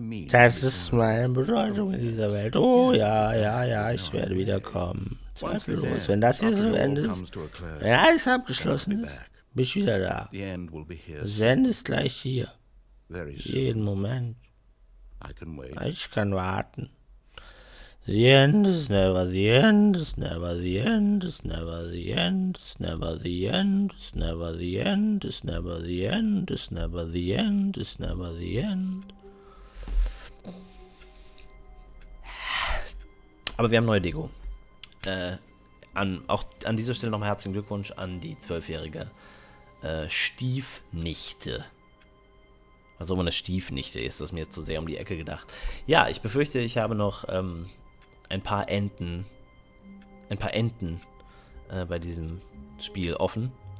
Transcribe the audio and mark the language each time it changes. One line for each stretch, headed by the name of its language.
German: Das ist meine Bedeutung in dieser Welt. Oh, ja, ich werde wiederkommen. Zweifellos. Wenn das hier so endet, wenn alles abgeschlossen ist, bin ich wieder da. Das Ende ist gleich hier. Jeden Moment. Ich kann warten.
English: The end is never the end, is never the end, is never the end, is never the end, is never the end, is never the end, is never the end, is never the end.
German: Aber wir haben neue Deko. Auch an dieser Stelle nochmal herzlichen Glückwunsch an die 12-jährige Stiefnichte. Was auch immer eine Stiefnichte ist, das ist mir jetzt zu sehr um die Ecke gedacht. Ja, ich befürchte, ich habe noch ein paar Enden bei diesem Spiel offen.